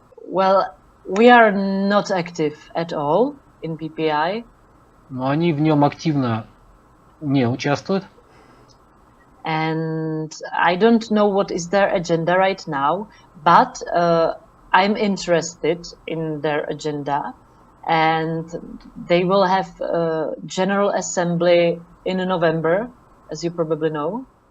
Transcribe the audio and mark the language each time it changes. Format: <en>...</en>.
<en>Well, we are not active at all in PPI.</en> <ru>Но они в нем активно не участвуют.</ru> <en>And I don't know what is their agenda right now, but I'm interested in their agenda. And they will have a General Assembly in November, as you probably know.</en>